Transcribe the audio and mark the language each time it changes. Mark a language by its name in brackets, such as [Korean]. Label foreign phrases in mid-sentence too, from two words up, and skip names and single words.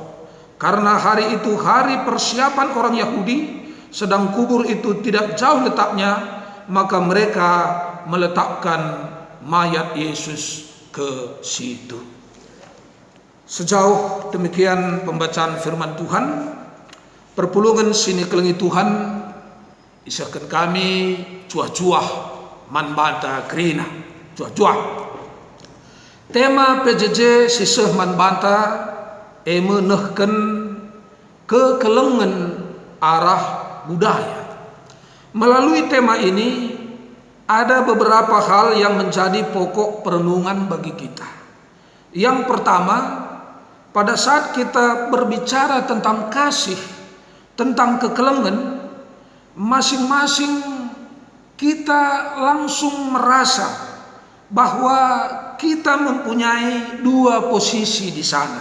[Indonesian] Karena hari itu hari persiapan orang Yahudi, sedang kubur itu tidak jauh letaknya, maka mereka meletakkan mayat Yesus ke situ. Sejauh demikian pembacaan firman Tuhan. [Batak Karo] Perpulungan sini kelengi Tuhan, isahkan kami cuah-cuah manbanta krina, cuah-cuah. Tema PJJ sisah manbanta menehken kekelengan arah budaya. [Indonesian] Melalui tema ini ada beberapa hal yang menjadi pokok perenungan bagi kita. Yang pertama, pada saat kita berbicara tentang kasih, tentang kekelengan, masing-masing kita langsung merasa bahwa kita mempunyai dua posisi di sana.